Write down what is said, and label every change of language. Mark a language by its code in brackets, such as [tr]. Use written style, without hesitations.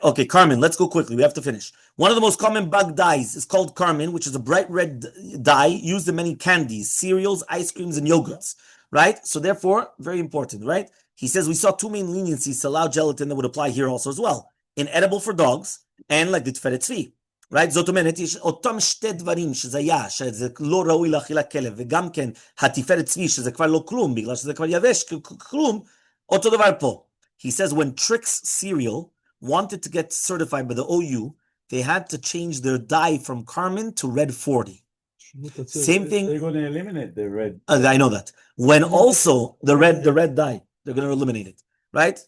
[en] Okay, Carmine, let's go quickly. We have to finish. One of the most common bug dyes is called Carmine, which is a bright red dye used in many candies, cereals, ice creams, and yogurts. Right? So therefore, very important, right? He says we saw two main leniencies to allow gelatin that would apply here also as well. Inedible for dogs and like the Tiferet Tzvi. Right? [he] זאת אומרת, יש אותם שתי דברים שזה היה, שזה לא ראוי לאכילה כלב, וגם כן התפארת צבי, שזה כבר לא כלום, בגלל שזה כבר יבש כלום, אותו דבר פה. [en] He says when Trix Cereal wanted to get certified by the OU, they had to change their dye from Carmine to Red 40. Same thing. They're going to eliminate the red. I know that. When also the red dye, they're going to eliminate it. Right?